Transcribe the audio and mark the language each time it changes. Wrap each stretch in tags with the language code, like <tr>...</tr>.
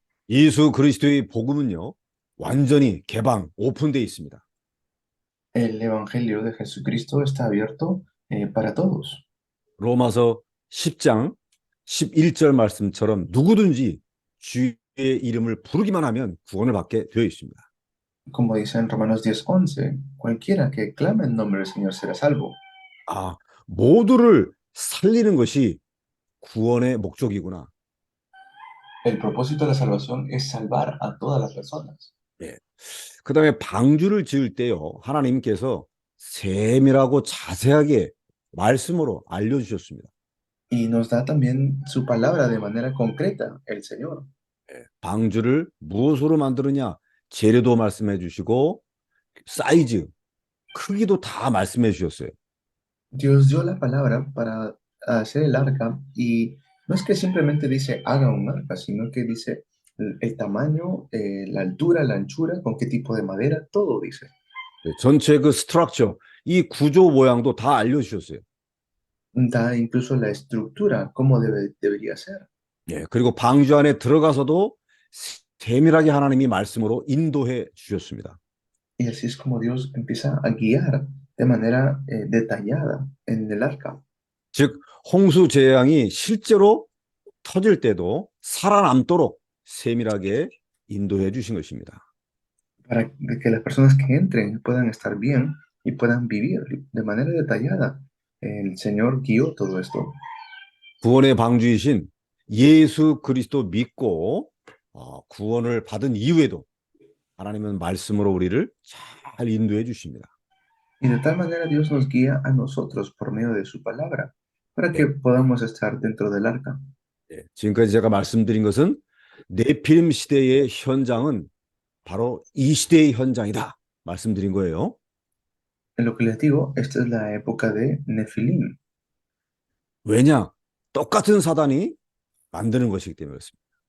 <ko>예수 그리스도의 복음은요, 완전히 개방, 오픈되어 있습니다.</ko> <es>El Evangelio de Jesucristo está abierto para todos.</es> <ko>로마서 10장 11절 말씀처럼 누구든지 주의 이름을 부르기만 하면 구원을 받게 되어 있습니다.</ko> <es>Como dice en Romanos 10:11, cualquiera que clame el nombre del Señor será salvo.</es> <ko>아, 모두를 살리는 것이 구원의 목적이구나.</ko> <es>El propósito de la salvación es salvar a todas las personas.</es> <ko>예. 그 다음에 방주를 지을 때요, 하나님께서 세밀하고 자세하게 말씀으로 알려주셨습니다.</ko> <es>Y nos da también su palabra de manera concreta, el Señor.</es> <ko>예. 방주를 무엇으로 만드느냐, 재료도 말씀해 주시고, 사이즈, 크기도 다 말씀해 주셨어요.</ko> <es>Dios dio la palabra para hacer el arca y no es que simplemente dice haga un arca, sino que dice el tamaño, la altura, la anchura, con qué tipo de madera, todo dice.</es> <ko>예, 전체 그 스트럭처, 이 구조 모양도 다 알려주셨어요.</ko> <es>Da incluso la estructura, cómo debería ser.</es> <ko>예, 그리고 방주 안에 들어가서도 세밀하게 하나님이 말씀으로 인도해 주셨습니다.</ko> <es>Y así es como Dios empieza a guiar de manera detallada en el arca.</es> <ko>즉 홍수 재앙이 실제로 터질 때도 살아남도록 세밀하게 인도해 주신 것입니다.</ko> <es>Para que las personas que entren puedan estar bien y puedan vivir de manera detallada. El Señor guió todo esto.</es> <ko>구원의 방주이신 예수 그리스도 믿고 구원을 받은 이후에도 하나님은 말씀으로 우리를 잘 인도해 주십니다.</ko> <es>Y de tal manera Dios nos guía a nosotros por medio de su palabra, para que podamos estar dentro del arca.</es> <ko>예, 지금까지 제가 말씀드린 것은 네피림 시대의 현장은 바로 이 시대의 현장이다 말씀드린 거예요.</ko> <es>En lo que les digo, esta es la época de Nefilim.</es> <ko>왜냐? 똑같은 사단이 만드는 것이기 때문에 그렇습니다.</ko>